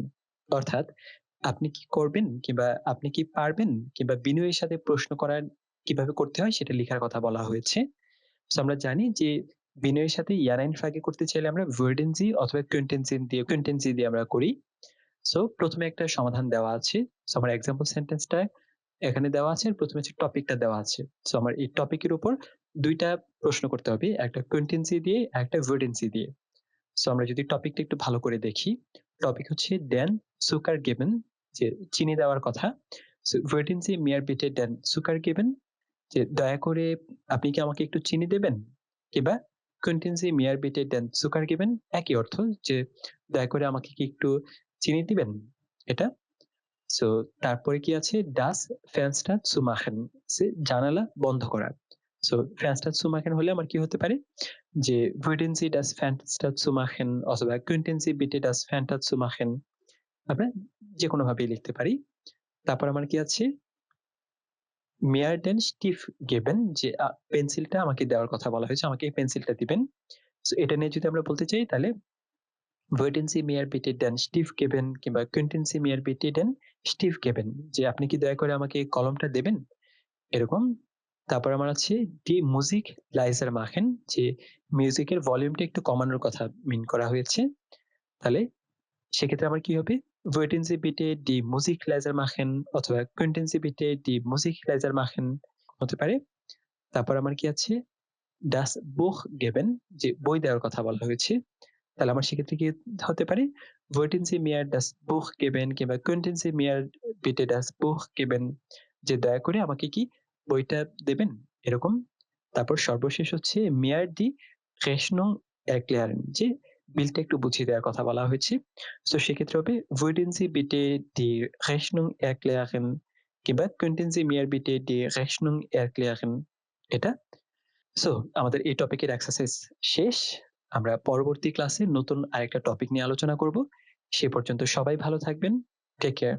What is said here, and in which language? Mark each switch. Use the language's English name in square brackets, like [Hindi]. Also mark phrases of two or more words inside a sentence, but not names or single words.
[Bangla] অর্থাৎ আপনি কি করবেন কিংবা আপনি কি পারবেন কিংবা বিনয়ের সাথে প্রশ্ন করার কিভাবে করতে হয় সেটা লেখার কথা বলা হয়েছে। সো আমরা জানি যে বিনয়ের সাথে ইয়ারাইন ফ্রাগে করতে চাইলে আমরা [German] würden Sie [Bangla] অথবা [German] könnten Sie [Bangla] দিয়ে আমরা করি। সো প্রথমে একটা সমাধান দেওয়া আছে। সো আমার [English] example sentenceটা [Bangla] এখানে দেওয়া আছে, প্রথমে হচ্ছে টপিকটা দেওয়া আছে। সো আমার এই টপিকের উপর 2 টা প্রশ্ন করতে হবে, একটা [German] könnten Sie [Bangla] দিয়ে, একটা [German] würden Sie [Bangla] দিয়ে। সো আমরা যদি টপিকটা একটু ভালো করে দেখি, টপিক হচ্ছে [German] den Zucker geben, [Bangla] যে চিনি দেওয়ার কথা। [German] সো würden Sie mir bitte den Zucker geben? [Bangla] যে দয়া করে আপনি কি আমাকে একটু চিনি দেবেন? [German] কিংবা könnten Sie mir bitte den Zucker geben? [Bangla] একই অর্থ, যে দয়া করে আমাকে কি একটু চিনি দিবেন? এটা। সো তারপরে কি আছে [German] das Fenster zumachen, [Bangla] যে জানালা বন্ধ করা। [German] সো Fenster zumachen [Bangla] হলে আমার কি হতে পারে, যে [German] würden Sie das Fenster zumachen অথবা könnten Sie bitte das Fenster zumachen? [Bangla] আমরা যেকোনো ভাবেই লিখতে পারি। তারপর আমার কি আছে [German] mir den Stift geben, [Bangla] যে পেন্সিলটা আমাকে দেওয়ার কথা বলা হয়েছে, আমাকে এই পেন্সিলটা দিবেন। সো এটা নিয়ে যদি আমরা বলতে চাই তাহলে [German] würden Sie mir bitte den Stift geben কিংবা könnten Sie mir bitte den Stift geben, [Bangla] যে আপনি কি দয়া করে আমাকে কলমটা দেবেন? এরকম। তারপর আমার আছে [German] die Musik leiser machen, [Bangla] যে মিউজিকের ভলিউমটা একটু কমানোর কথা মিন করা হয়েছে। তাহলে সেক্ষেত্রে আমার কি হবে, [German] würden Sie bitte die Musik leiser machen অথবা könnten Sie bitte die Musik leiser machen [Bangla] হতে পারে। তারপর আমার কি আছে [German] das Buch geben, [Bangla] যে বই দেওয়ার কথা বলা হয়েছে। তাহলে আমার সেক্ষেত্রে কি হতে পারে, [German] würden Sie mir das Buch geben কিংবা könnten Sie mir bitte das Buch geben, [Bangla] যে দয়া করে আমাকে কি বইটা দেবেন, এরকম। তারপর সর্বশেষ হচ্ছে [German] mir die Rechnung erklären, [Bangla] যে বিলটা একটু বুঝিয়ে দেওয়ার কথা বলা হয়েছে। সো সেক্ষেত্রে হবে [German] würden Sie bitte die Rechnung erklären কিংবা könnten Sie mir bitte die Rechnung erklären, [Bangla] এটা। সো আমাদের এই টপিকের এক্সারসাইজ শেষ। আমরা পরবর্তী ক্লাসে নতুন আরেকটা টপিক নিয়ে আলোচনা করব। সে পর্যন্ত সবাই ভালো থাকবেন। [English] take care.